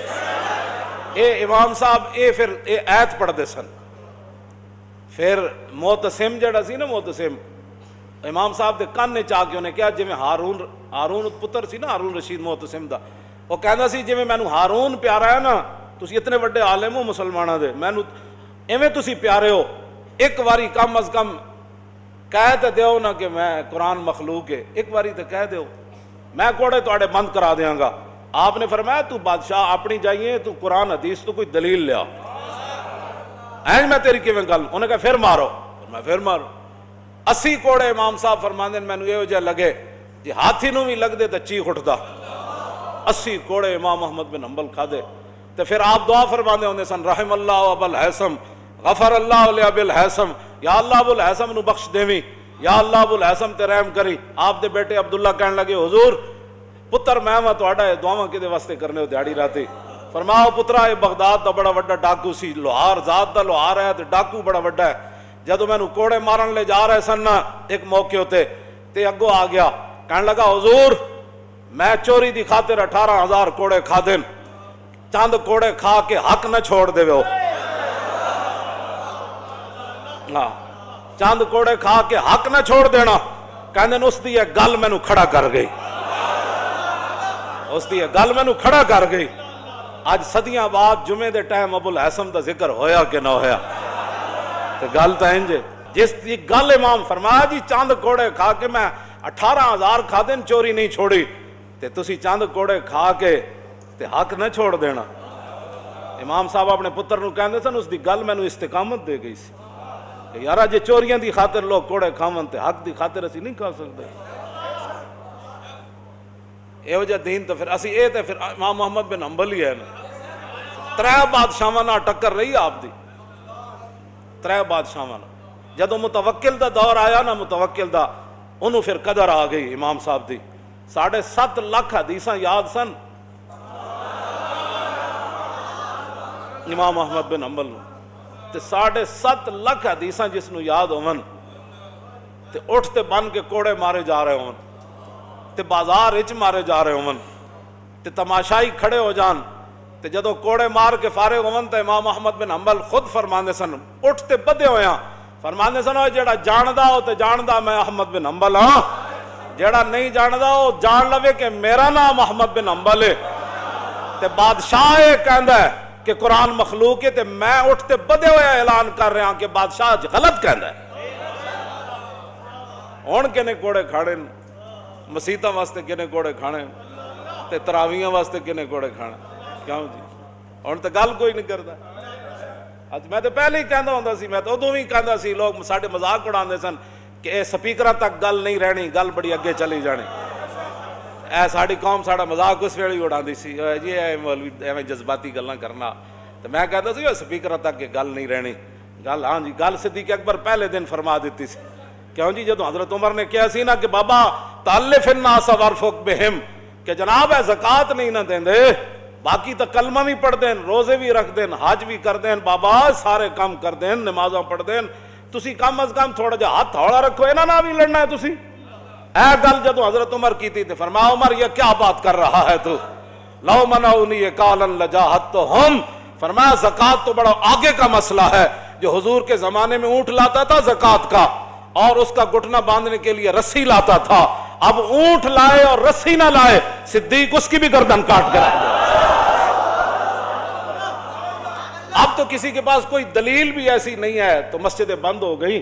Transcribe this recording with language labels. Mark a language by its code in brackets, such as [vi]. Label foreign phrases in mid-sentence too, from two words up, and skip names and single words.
[pa] اے امام صاحب پھر آیت پڑھ دے سن، پھر معتصم جڑا سی نا، معتصم امام صاحب دے کان نے چاہ کے انہیں کہا جی میں ہارون پتر سی نا ہارون رشید معتصم دا، وہ کہندا سی جی میں مینوں ہارون پیارا ہے نا، تسی اتنے بڑے عالم ہو مسلمانوں دے، مینوں ایویں تسی پیارے ہو، ایک واری کم از کم کہہ تے دیو نا کہ میں قرآن مخلوق ہے، ایک واری تے کہہ دیو، میں کوڑے تواڈے بند کرا دیاں گا۔ آپ نے فرمایا تو بادشاہ اپنی جائیے، تو قرآن حدیث تو کوئی دلیل لیا، این میں تیری کیویں گل، انہیں کہا پھر مارو، میں پھر مارو، 80 کوڑے امام صاحب فرماندے مینوں یہ جہ لگے جی ہاتھی نو بھی لگ دے تے چیخ اٹھدا، 80 کوڑے امام احمد بن حنبل کھا دے تے پھر آپ دعا فرماندے ہوندے سن [ar] رحم اللہ ابا الحیثم غفر اللہ لابی الحیثم، [pa] یا اللہ ابو الحیثم نو بخش دیویں، یا اللہ ابو الحیثم تے رحم کری۔ آپ دے بیٹے عبداللہ کہن لگے حضور پتر میں تہاڈا اے دعاواں کدے واسطے کرنے ہو دیہڑی راتی؟ فرماؤ پترا اے بغداد دا بڑا وڈا ڈاکو سی، لوہار ذات دا لوہار ہے تے ڈاکو بڑا وڈا ہے، جدو میں کوڑے مارن لے جا رہے سن ایک موقع ہوتے تے اگو آ گیا کہنے لگا حضور میں چوری دی خاطر 18,000 کوڑے کھا دین، چند کوڑے کھا کے حق نہ چھوڑ دے ہو، ہاں چند کوڑے کھا کے حق نہ چھوڑ دینا، کہندے اس دی یہ گل مینوں کھڑا کر گئی، اس دی یہ گل مینوں کھڑا کر گئی۔ آج صدیاں بعد جمعے دے ٹائم ابو الحیثم دا ذکر ہویا کہ نہ ہویا، تو گل تو انجے جس دی گل امام فرمایا جی چند کوڑے کھا کے میں 18,000 کھا دین چوری نہیں چھوڑی، تے تسی چند کوڑے کھا کے تے حق نہ چھوڑ دینا۔ امام صاحب اپنے پتر نو کہندے سن اس دی گل مینوں استقامت دے گئی سی کہ یارا جے چوریاں دی خاطر لوگ کوڑے کھاون تے حق دی خاطر اسی نہیں کھا سکتے۔ اے وجہ دین تو پھر اسی اے تے پھر امام محمد بن حنبل ہی ہے نا، 3 بادشاہاں نال ٹکر رہی آپ دی، 3 بادشاہاں نال۔ جدو متوکل دا دور آیا نا، متوکل دا انہوں پھر قدر آ گئی امام صاحب دی، 7.5 لاکھ حدیثاں یاد سن امام احمد بن حنبل نو، تے 7.5 لاکھ حدیثاں جس نو یاد ہون تے اٹھتے بن کے کوڑے مارے جا رہے ہون تے بازار اچ مارے جا رہے ہون تے تماشائی کھڑے ہو جان تے جدو کوڑے مار کے فارغ ہون تے امام احمد بن حنبل خود فرماندے سن، اٹھتے بدے ہویاں فرماندے سن جیڑا جاندا ہو تے جاندا میں احمد بن حنبل ہاں، جیڑا نہیں جاندا ہو جان لوے کہ میرا نام احمد بن حنبل ہے، تے بادشاہ یہ کہندا ہے کہ قرآن مخلوق ہے تے میں اٹھتے بدے ہوئے اعلان کر رہا ہوں کہ بادشاہ غلط کہندا ہے۔ ہن کنے کوڑے کھانے مسیتاں واسطے، کنے کوڑے کھانے تے تراویحاں واسطے، کنے کوڑے کھانے، کیوں جی ہن تے گل کوئی نہیں کردا۔ میں تو پہلے ہی کہندا ہوندا سی, میں تو ادوں بھی کہندا سی, لوگ ساڈے مذاق اڑاندے سن کہ اے سپیکراں تک گل نہیں رہنی, گل بڑی اگے چلی جانی. اے ساڈی قوم ساڈا مذاق اس ویلے اڑاندی سی, جی اے مولوی ایویں جذباتی گلاں کرنا. تو میں کہتا سی سپیکراں تک گل نہیں رہنی. گل ہاں جی, گل صدیق اکبر پہلے دن فرما دیتی سی. کیوں جی, جدو حضرت عمر نے کہا سی نا کہ بابا [ar] تالف الناس وارفق بہم, [pa] کہ جناب ہے زکات نہیں نہ دیں دے, باقی تو کلمہ بھی پڑھ دین, روزے بھی رکھ دین, حج بھی کر دین, بابا سارے کام کر دین, نمازاں پڑھ دین, تسی کم از کم تھوڑا جا ہاتھ ہولا رکھو, انہاں نال بھی لڑنا ہے تسی. اے گل جدو [ur] حضرت عمر کی تھی تو فرمایا عمر یہ کیا بات کر رہا ہے تو, [ar] لو منعونی قالا لجاہدتہم, [ur] فرمایا زکات تو بڑا آگے کا مسئلہ ہے. جو حضور کے زمانے میں اونٹ لاتا تھا زکات کا, اور اس کا گھٹنا باندھنے کے لیے رسی لاتا تھا, اب اونٹ لائے اور رسی نہ لائے, صدیق اس کی بھی گردن کاٹ کر اب تو کسی کے پاس کوئی دلیل بھی ایسی نہیں ہے تو مسجدیں بند ہو گئی.